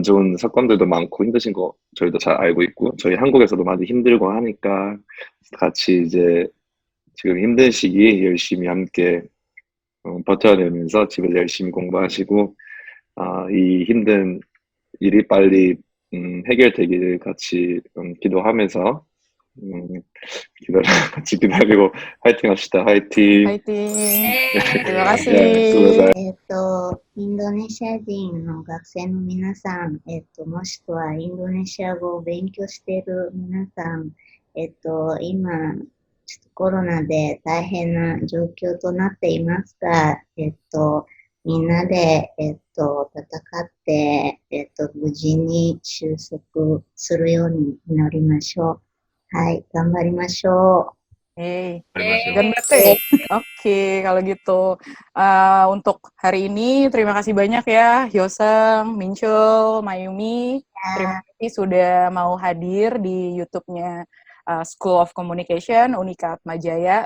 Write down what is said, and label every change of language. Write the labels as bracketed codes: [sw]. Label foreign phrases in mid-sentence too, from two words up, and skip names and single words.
[ko] 좋은 사건들도 많고 힘드신 거 저희도 잘 알고 있고 저희 한국에서도 많이 힘들고 하니까 같이 이제 지금 힘든 시기 열심히 함께 버텨내면서 집에서 열심히 공부하시고 이 힘든 일이 빨리 해결되기를 같이 기도하면서 같이 기다리고 화이팅 합시다. 화이팅. Fighting. [id] Terima kasih. [ja] インドネシア人の学生の皆さん、もしくはインドネシア語を勉強している皆さん、今、ちょっとコロナで大変な状況となっていますが、みんなで、戦って、無事に収束するように祈りましょう。はい、頑張りましょう。頑張って. [id] Oke, kalau gitu. Untuk hari ini, terima kasih banyak ya, Hyosung, Minchul, Mayumi. Terima kasih sudah mau hadir di YouTube-nya School of Communication, Unika Atmajaya.